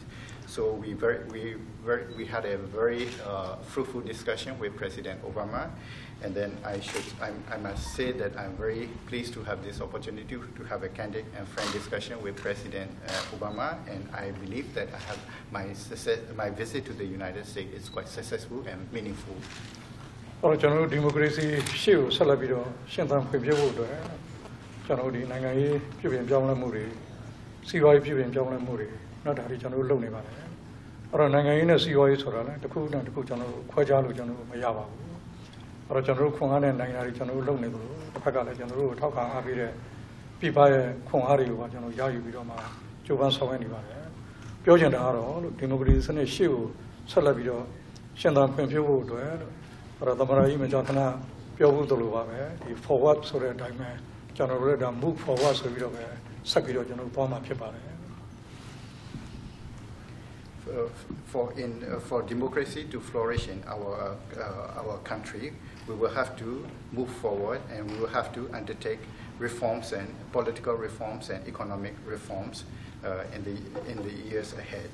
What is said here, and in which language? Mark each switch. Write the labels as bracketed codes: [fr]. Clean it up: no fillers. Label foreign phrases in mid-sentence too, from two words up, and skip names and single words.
[en] So we had a very fruitful discussion with President Obama, and then I must say that I'm very pleased to have this opportunity to have a candid and frank discussion with President Obama, and I believe that I have my visit to the United States is quite successful and meaningful. [my] ကျွန်တော်တို့ဒီမိုကရေစီရှေ့ကိုဆက်လက်ပြီးတော့ရှင်းသန်ဖွံ့ဖြိုးဖို့အတွက်ကျွန်တော်တို့ဒီနိုင်ငံရေးပြည်ပြင်ပြောင်းလဲမှုတွေစီးပွားရေးပြည်ပြင်ပြောင်းလဲမှုတွေနောက်ဒါတွေကျွန်တော်တို့ လုပ်နေပါတယ်အဲ့တော့နိုင်ငံရေးနဲ့စီးပွားရေးဆိုတာလည်းတစ်ခုနဲ့တစ်ခုကျွန်တော်တို့ခွဲခြားလို့ကျွန်တော်တို့မရပါဘူးအဲ့တော့ကျွန်တော်တို့ခွန်အားနဲ့နိုင်ငံတွေကျွန်တော်တို့လုပ်နေသလိုတစ်ဖက်ကလည်းကျွန်တော်တို့ထောက်ခံအားပေးတဲ့ပြည်ပရဲ့ခွန်အားတွေကိုကျွန်တော်ရယူပြီးတော့မှကြိုးပမ်းဆောင်ရွက်နေပါတယ်ပြောချင်တာကတော့လို့ဒီမိုကရေစီစနစ်ရှေ့ကိုဆက်လက်ပြီးတော့ရှင်းသန်ဖွံ့ဖြိုးဖို့အတွက်အဲ့တော့သမ္မတကြီးမကြာခဏပြောဖို့သလိုပါပဲဒီ forward ဆိုတဲ့အတိုင်းပဲကျွန်တော်တို့လည်းဒါ [en] move forward [my] ဆိုပြီးတော့ပဲဆက်ပြီးတော့ကျွန်တော်သွားမှာဖြစ်ပါတယ် [en] For democracy to flourish in our country, we will have to move forward, and we will have to undertake reforms and political reforms and economic reforms in the years ahead.